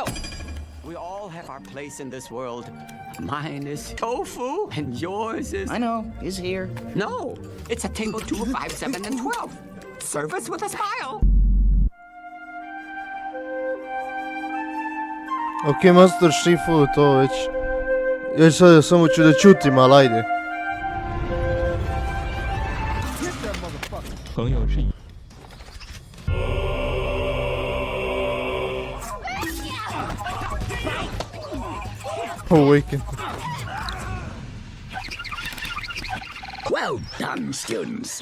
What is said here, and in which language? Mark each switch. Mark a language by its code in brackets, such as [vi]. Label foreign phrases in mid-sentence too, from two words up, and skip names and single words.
[en] We all have our place in this world. Mine is tofu, and yours is... I know. Is here. No, it's a table 2, 5, 7, and 12. Service with a smile. [sr] Ok, Master Shifu, to već... Ja sad samo ću da čutim, ali ajde. [zh] 朋友是 [en] Awaken. Well done, students.